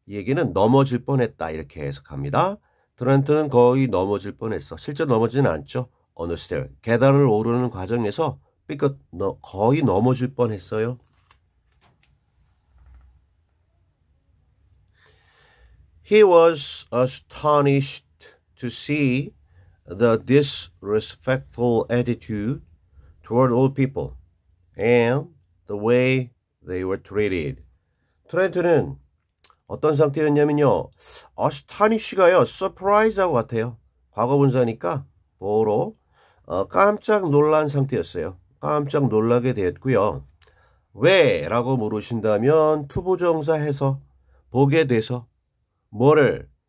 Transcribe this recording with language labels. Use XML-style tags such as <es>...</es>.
<ko>이 얘기는 넘어질 뻔했다 이렇게 해석합니다. 트렌트는 거의 넘어질 뻔했어. 실제 넘어지는 않죠. 어느 스테어 계단을 오르는 과정에서 삐끗 거의 넘어질 뻔했어요.</ko> <en>He was astonished to see the disrespectful attitude toward all people and the way they were treated.</en> <ko>트렌트는 어떤 상태였냐면요. astonish가요. surprise하고 같아요. 과거분사니까 보로 깜짝 놀란 상태였어요. 깜짝 놀라게 되었고요. 왜? 라고 물으신다면 투부정사해서 보게 돼서 뭐를?</ko>